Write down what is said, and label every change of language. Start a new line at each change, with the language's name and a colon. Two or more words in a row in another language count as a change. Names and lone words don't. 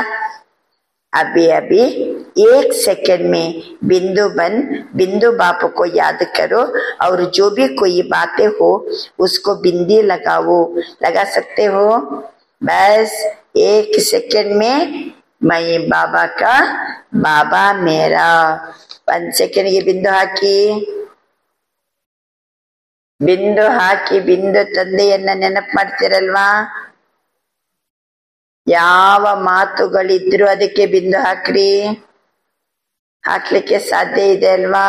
Hindi: अभी अभी 1 सेकंड में बिंदु बन बिंदु बापू को याद करो और जो भी कोई बातें हो उसको बिंदी लगाओ. लगा सकते हो? बस 1 सेकंड में मैं बाबा का, बाबा मेरा.
Kannada: 1 सेकंड ಗೆ ಬಿಂದು ಹಾಕಿ, ಬಿಂದು ಹಾಕಿ ಬಿಂದು ತಂದೆಯನ್ನ ನೆನಪು ಮಾಡ್ತಿರಲ್ವಾ? ಯಾವ ಮಾತುಗಳಿದ್ರು ಅದಕ್ಕೆ ಬಿಂದು ಹಾಕ್ರಿ. ಹಾಕ್ಲಿಕ್ಕೆ ಸಾಧ್ಯ ಇದೆ ಅಲ್ವಾ?